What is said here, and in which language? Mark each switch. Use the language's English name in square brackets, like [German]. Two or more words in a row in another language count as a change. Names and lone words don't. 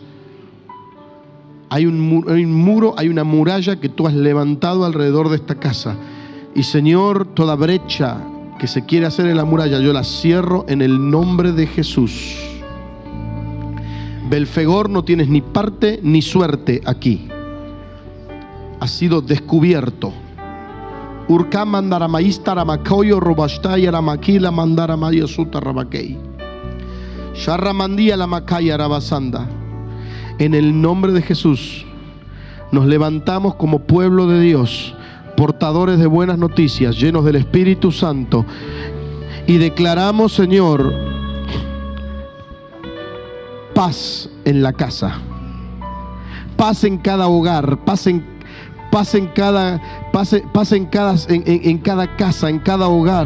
[Spanish] Hay un muro, hay una muralla que tú has levantado alrededor de esta casa. Y Señor, toda brecha que se quiere hacer en la muralla, yo la cierro en el nombre de Jesús. Belfegor, no tienes ni parte ni suerte aquí. Has sido descubierto. Urka mandaramaísta ramacoyo robastaya ramaquila mandaramayo suta rabakei. Sharramandía la macaya rabasanda. En el nombre de Jesús nos levantamos como pueblo de Dios, portadores de buenas noticias, llenos del Espíritu Santo, y declaramos, Señor, paz en la casa, paz en cada hogar, paz en cada casa, en cada hogar.